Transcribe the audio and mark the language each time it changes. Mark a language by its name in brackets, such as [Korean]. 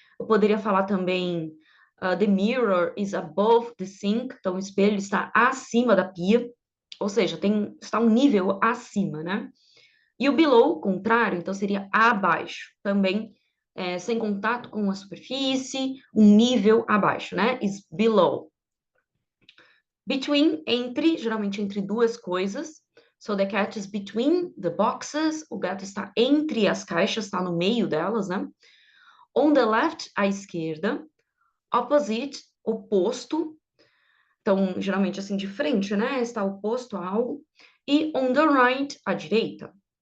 [Portuguese] Eu poderia falar também, [English] the mirror is above the sink, [Portuguese] então o espelho está acima da pia, ou seja, está um nível acima, né? E o below, contrário, então seria abaixo, também sem contato com a superfície, um nível abaixo, né? [English] Is below. [Portuguese] Between, entre, geralmente entre duas coisas. [English] So the cat is between the boxes. [Portuguese] O gato está entre as caixas, está no meio delas, né? [English] On the left, [Portuguese] à esquerda. Opposite, oposto. Então, geralmente assim de frente, né? Está oposto a algo. E [English] on the right, [Portuguese] à direita.